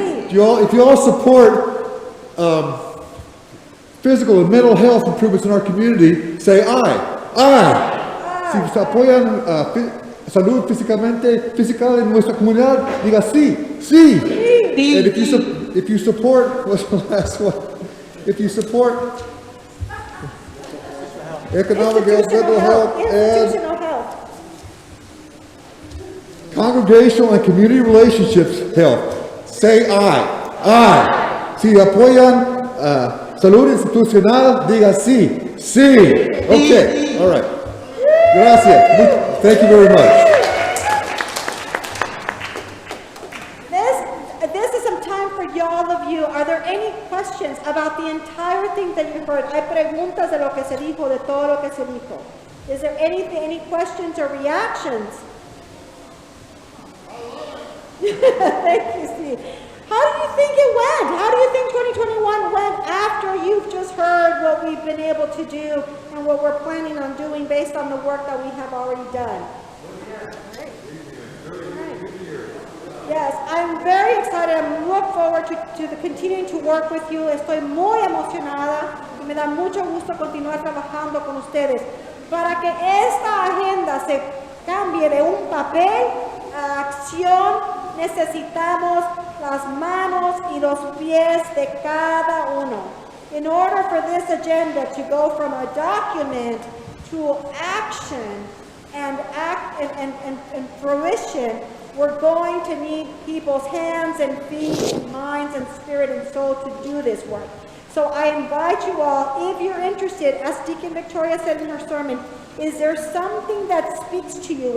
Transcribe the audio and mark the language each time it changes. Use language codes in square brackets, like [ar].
[en] If you all support physical and mental health improvements in our community, say aye. Aye. [es] Si apoyan salud física en nuestra comunidad, diga sí. Sí. [en] And if you support, what's the last one? If you support economic health, mental health, and Institutional health. congregational and community relationships health, say aye. Aye. [es] Si apoyan salud institucional, diga sí. Sí. [en] Okay. All right. [es] Gracias. [en] Thank you very much. This is some time for all of you. Are there any questions about the entire thing that you heard? [es] Hay preguntas de lo que se dijo, de todo lo que se dijo. [en] Is there any questions or reactions? Thank you, Steve. How do you think it went? How do you think 2021 went after you've just heard what we've been able to do and what we're planning on doing based on the work that we have already done? Yes, I'm very excited. I look forward to continuing to work with you. [es] Estoy muy emocionada y me da mucho gusto continuar trabajando con ustedes. Para que esta agenda se cambie de un papel a acción, necesitamos las manos y los pies de cada uno. [en] In order for this agenda to go from a document to action and fruition, we're going to need people's hands and feet and minds and spirit and soul to do this work. So I invite you all, if you're interested, as Deacon Victoria said in her sermon, is there something that speaks to you?